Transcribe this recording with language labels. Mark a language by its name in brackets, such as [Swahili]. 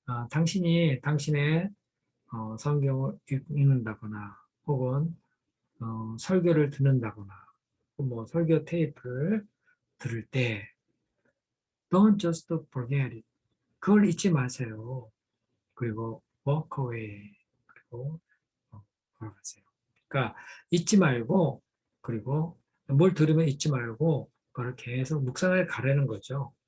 [Korean] 당신이 당신의 성경을 읽는다거나 혹은 설교를 듣는다거나 뭐 설교 테이프를 들을 때 [English] don't just forget it. [Korean] 그걸 잊지 마세요. 그리고 [English] walk away. [Korean] 그리고 걸어가세요. 그러니까 잊지 말고 그리고 뭘 들으면 잊지 말고 그걸 계속 묵상을 가려는 거죠.